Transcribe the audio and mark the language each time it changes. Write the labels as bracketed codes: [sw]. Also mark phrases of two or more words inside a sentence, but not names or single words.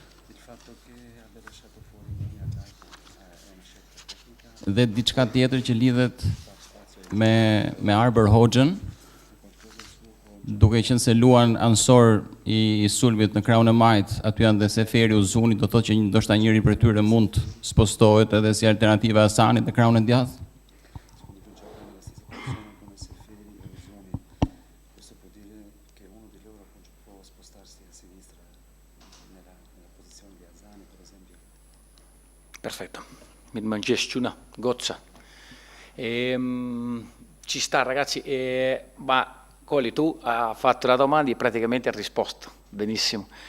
[sq] Dhe diçka tjetër që lidhet me Arber Hoxhën, duke qenë se luan ansor i sulmit në krahun e majt, aty janë dhe Seferi Uzuni, do thotë që ndoshta njëri prej tyre mund spostohet edhe si alternativa e Hasanit në krahun e djathtë. [it] Perfetto, mi mangiesci una goccia. Ci sta ragazzi, ma Coli, tu hai fatto la domanda e praticamente hai risposto benissimo.